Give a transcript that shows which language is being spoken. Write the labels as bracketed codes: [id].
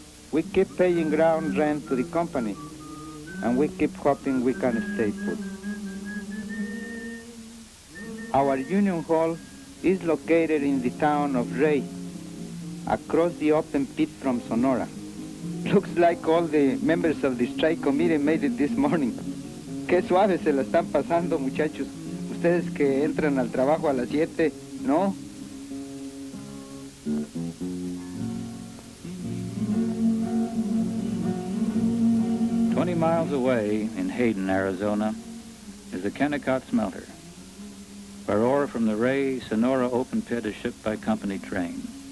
[en] We keep paying ground rent to the company, and we keep hoping we can stay put. Our union hall is located in the town of Ray, across the open pit from Sonora. Looks like all the members of the strike committee made it this morning. [es] Qué suave se la están pasando, muchachos. Ustedes que entran al trabajo a las 7, ¿no? [en] "20 miles away in Hayden, Arizona, is the Kennecott smelter, where ore from the Ray, Sonora open pit is shipped by company train.